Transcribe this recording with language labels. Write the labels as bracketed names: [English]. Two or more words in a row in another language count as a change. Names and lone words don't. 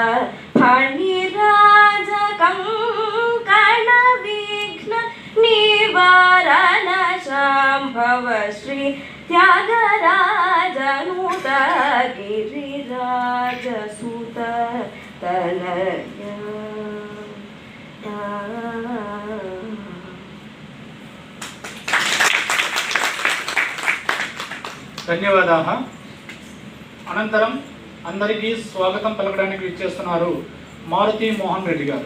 [Sanskrit] फणिराज कंकण विघ्न निवारण शाम्भव श्री त्यागराज नूत गिरिराजसुततनय। [Telugu] ధన్యవాదాలు। అనంతరం అందరికీ స్వాగతం పలకడానికి ఇచ్చేస్తున్నారు మారుతి మోహన్ రెడ్డి గారు।